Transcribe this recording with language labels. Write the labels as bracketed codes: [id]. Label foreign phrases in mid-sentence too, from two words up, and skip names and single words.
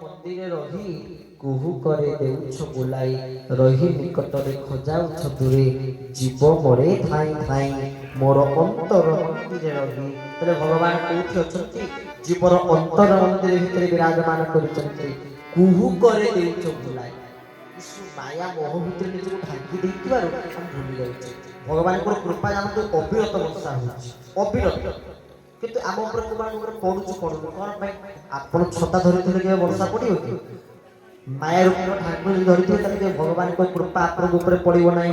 [or] ମନ୍ଦିରେ ରହି କୁହୁ କରେ ଦେଉଛ ବୁଲାଇ ରହି ନିକଟରେ ଖୋଜାଉଛ ଦୂରେ ଜୀବ ମରେ ଥାଇ ଥାଇ ମୋର ଅନ୍ତର ମନ୍ଦିରେ ରହି। ତାହେଲେ ଭଗବାନ କୋଉଠି ଅଛନ୍ତି? ଜୀବର ଅନ୍ତର ମନ୍ଦିର ଭିତରେ ବିରାଜମାନ କରୁଛନ୍ତି। କୁହୁ କରେ ଦେଉଛ ବୁଲାଇ ମାୟା ମୋହ ଭିତରେ ନିଜକୁ ଢାଙ୍କି ଦେଇଥିବାରୁ ଆମେ ଭୁଲି ଯାଉଛେ। ଭଗବାନଙ୍କର କୃପା ଜାଣନ୍ତୁ ଅବିରତ ବର୍ଷା ହେଉଛି, ଅବିରତ। କିନ୍ତୁ ଆମ ଉପରେ କୋଉମାନଙ୍କ ଉପରେ ପଡୁଛି ପଡୁନି କଣ ପାଇଁ? ଆପଣ ଛତା ଧରିଥିଲେ କେବେ ବର୍ଷା ପଡିବ କି? ମାୟା ରୂପର ଠାକୁର ଯଦି ଧରିଥିବେ ତାହେଲେ କେବେ ଭଗବାନଙ୍କ କୃପା ଆପଣଙ୍କ ଉପରେ ପଡିବ ନାହିଁ।